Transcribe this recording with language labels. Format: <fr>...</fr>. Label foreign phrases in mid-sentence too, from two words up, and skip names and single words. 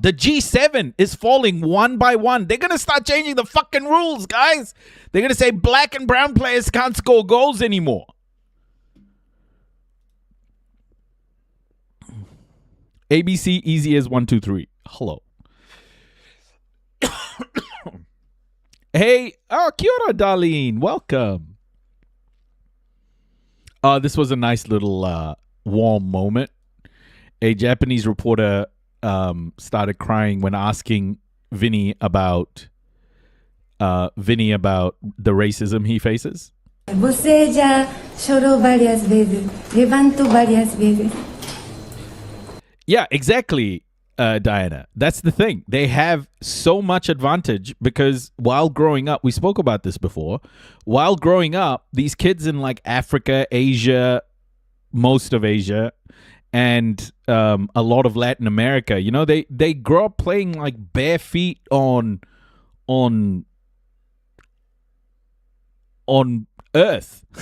<en>The G7 is falling one by one. They're going to start changing the fucking rules, guys. They're going to say black and brown players can't score goals anymore. ABC easy as 1, 2, 3. Hello.</en> <mi>Hey, kia ora, Darlene.</mi> <en>Welcome. This was a nice little warm moment. A Japanese reporter started crying when asking Vinny about the racism he faces.</en> <pt>Você já chorou várias vezes, levantou várias vezes.</pt> <en>Yeah, exactly, Diana. That's the thing. They have so much advantage because while growing up, we spoke about this before, while growing up, these kids in like Africa, Asia, most of Asia, and a lot of Latin America, you know, they grow up playing like bare feet on earth.</en>